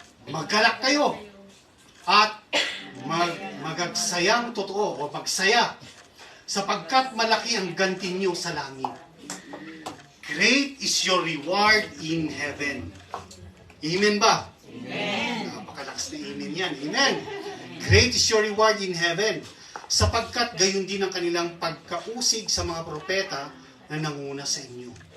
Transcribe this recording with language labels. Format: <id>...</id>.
<tl>Maggalak kayo at magagsayang totoo o magsaya sapagkat malaki ang ganti niyo sa langit.</tl> <en>Great is your reward in heaven.</en> <tl>Amen ba? Amen. Napakalakas na amen yan. Amen.</tl> <en>Great is your reward in heaven.</en> <tl>Sapagkat gayon din ang kanilang pagkausig sa mga propeta na nanguna sa inyo.</tl>